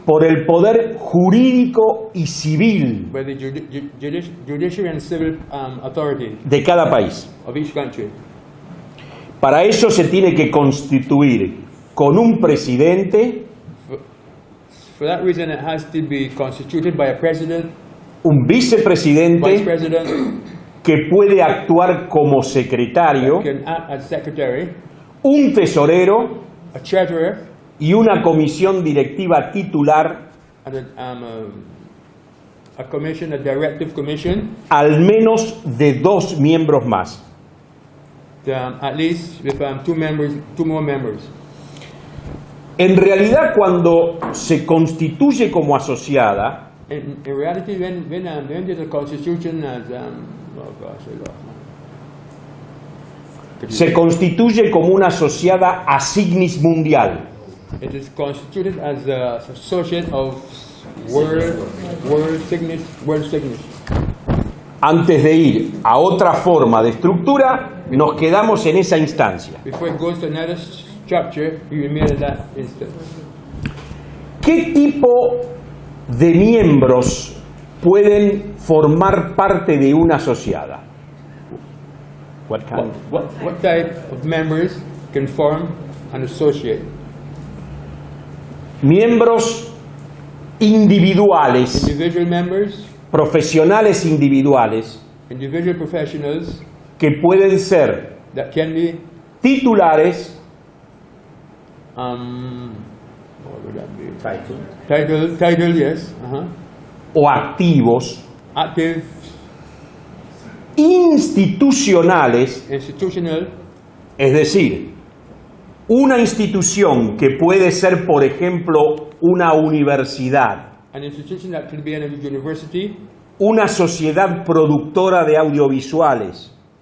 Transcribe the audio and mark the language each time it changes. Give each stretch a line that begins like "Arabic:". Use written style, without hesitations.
Spanish: por el poder jurídico y civil
English: by the judiciary and civil authority
Spanish: de cada país.
English: of each country.
Spanish: Para ello se tiene que constituir con un presidente,
English: For that reason, it has to be constituted by a president,
Spanish: un
English: vice
Spanish: vicepresidente
English: president,
Spanish: que puede actuar como secretario,
English: can act as secretary,
Spanish: un tesorero
English: a treasurer,
Spanish: y una comisión directiva titular,
English: and a commission, a directive commission,
Spanish: al menos de 2 miembros más.
English: at least with two more members.
Spanish: En realidad, cuando se constituye como asociada,
English: In reality, when there's a constitution as oh gosh, I lost.
Spanish: se constituye como una asociada a signis mundial.
English: It is constituted as an associate of world signage.
Spanish: Antes de ir a otra forma de estructura, nos quedamos en esa instancia.
English: Before it goes to another structure, you remain in that instance.
Spanish: ¿Qué tipo de miembros pueden formar parte de una asociada?
English: What type of members can form an associate?
Spanish: Miembros individuales,
English: Individual members,
Spanish: profesionales individuales,
English: individual professionals
Spanish: que pueden ser
English: that can be
Spanish: titulares
English: what would that be? Title. Title, yes.
Spanish: o activos,
English: Active,
Spanish: institucionales,
English: institutional,
Spanish: es decir, una institución que puede ser, por ejemplo, una universidad,
English: an institution that could be in a university,
Spanish: una sociedad productora de audiovisuales,